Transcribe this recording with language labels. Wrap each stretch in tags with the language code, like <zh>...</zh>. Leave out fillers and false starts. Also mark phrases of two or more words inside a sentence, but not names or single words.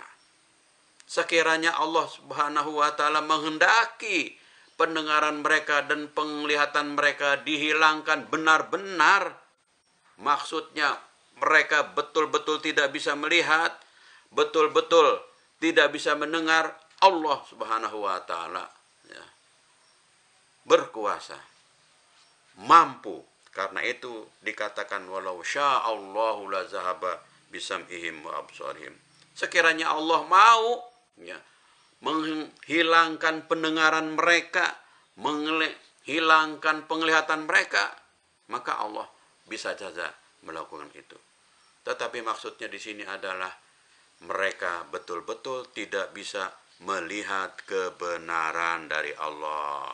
<id>Sekiranya Allah</id> <ar>Subhanahu wa taala</ar> <id>menghendaki pendengaran mereka dan penglihatan mereka dihilangkan benar-benar, maksudnya mereka betul-betul tidak bisa melihat, betul-betul tidak bisa mendengar, Allah</id> <ar>Subhanahu wa taala,</ar> <id>ya, berkuasa, mampu. Karena itu dikatakan</id> <ar>walau sya'allahu la zahaba bisam'ihim wa absarihim.</ar> <id>Sekiranya Allah mau, ya, menghilangkan pendengaran mereka, menghilangkan penglihatan mereka, maka Allah bisa saja melakukan itu. Tetapi maksudnya di sini adalah mereka betul-betul tidak bisa melihat kebenaran dari Allah.</id>